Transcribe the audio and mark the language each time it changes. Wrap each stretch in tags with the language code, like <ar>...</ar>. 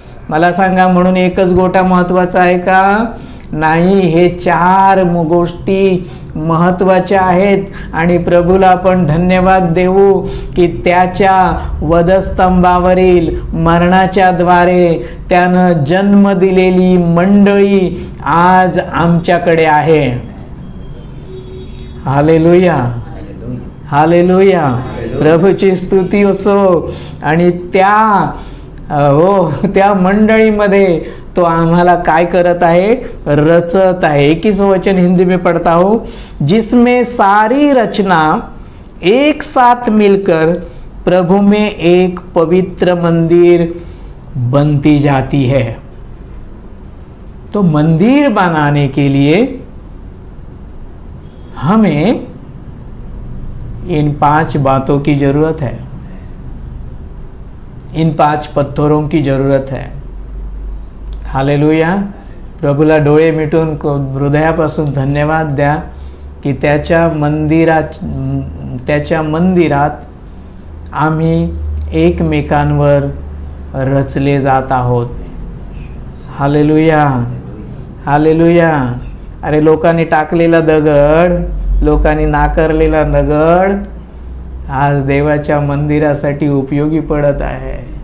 <mr>मला सांगा, म्हणून एकच गोटा महत्वाचा आहे का? नाही, हे 4 गोष्टी महत्वाच्या आहेत आणि प्रभूला आपण धन्यवाद देऊ की त्याच्या वधस्तंभावरील मरणाच्या द्वारे त्यानं जन्म दिलेली मंडळी आज आमच्याकडे आहे. हालेलुया, हालेलुया, प्रभूची स्तुती असो. आणि त्या मंडळीमध्ये तो आम्हाला काय करत आहे? रचत आहे.</mr> <hi>21 वचन हिंदी में पढ़ता हूं, जिसमें सारी रचना एक साथ मिलकर प्रभु में एक पवित्र मंदिर बनती जाती है. तो मंदिर बनाने के लिए हमें इन 5 बातों की जरूरत है, इन 5 पत्थरों की जरूरत है. हालेलुया.</hi> <mr>प्रभूला डोळे मिटून हृदयापासून धन्यवाद द्या की त्याच्या मंदिरात आम्ही एकमेकांवर रचले जात आहोत. Hallelujah, hallelujah. अरे, लोकांनी टाकलेला दगड, लोकांनी नाकारलेला दगड आज देवाच्या मंदिरासाठी उपयोगी पडत आहे.</mr>